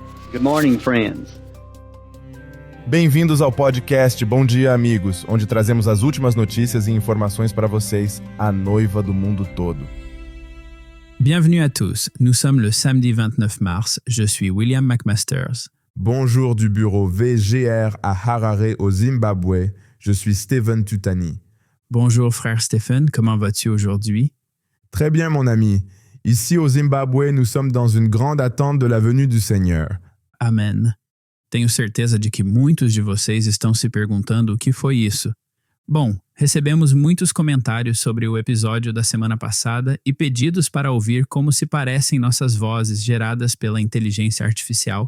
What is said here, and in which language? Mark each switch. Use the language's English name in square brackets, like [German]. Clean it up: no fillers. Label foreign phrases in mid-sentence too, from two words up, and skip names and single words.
[English] Good morning, friends. [Portuguese] Bem-vindos ao podcast Bom Dia, Amigos, onde trazemos as últimas notícias e informações para vocês, a noiva do mundo todo. [French] Bienvenue à tous. Nous sommes le samedi 29 mars. Je suis William McMasters. Bonjour du bureau VGR à Harare, au Zimbabwe. Je suis Stephen Tutani. Bonjour frère Stephen, comment vas-tu aujourd'hui? Très bien, mon ami. Ici au Zimbabwe, nous sommes dans une grande attente de la venue du Seigneur. [Portuguese] Amém. Tenho certeza de que muitos de vocês estão se perguntando o que foi isso. Bom, recebemos muitos comentários sobre o episódio da semana passada e pedidos para ouvir como se parecem nossas vozes geradas pela inteligência artificial.